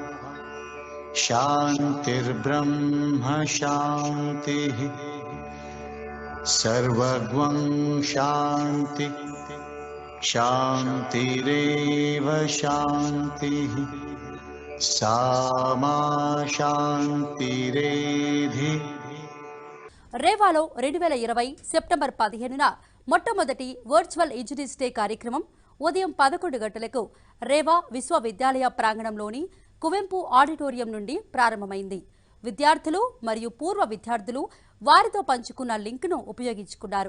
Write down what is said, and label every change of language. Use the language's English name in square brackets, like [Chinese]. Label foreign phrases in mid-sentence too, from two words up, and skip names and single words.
[Sanskrit] शान्तिर्ब्रह्म शान्तिः सर्वगं शान्ति शान्तिरेव शान्तिः सामा शान्तिरेधि. [Telugu] రేవాలో 2020 సెప్టెంబర్ 15న మొట్టమొదటి వర్చువల్ ఇంజనీర్స్ డే కార్యక్రమం ఉదయం 11 గంటలకు రేవా విశ్వవిద్యాలయ ప్రాంగణంలోని కువెంపు ఆడిటోరియం నుండి ప్రారంభమైంది. విద్యార్థులు మరియు పూర్వ విద్యార్థులు వారితో పంచుకున్న లింక్ను ఉపయోగించుకున్నారు.